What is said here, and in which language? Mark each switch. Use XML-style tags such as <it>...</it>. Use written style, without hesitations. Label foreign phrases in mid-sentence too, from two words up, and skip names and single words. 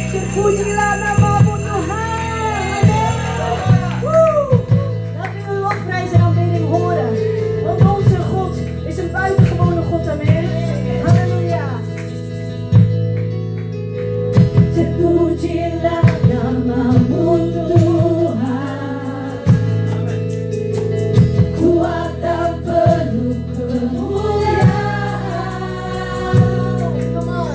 <id>Terpujilah namamu Tuhan.</id> <nl>Laten we uw lofprijs en aanbidding horen. Want onze God is een buitengewone God. Amen. Halleluja.</nl> <id>Terpujilah namamu Tuhan. Kuat dan penuh kemuliaan.</id>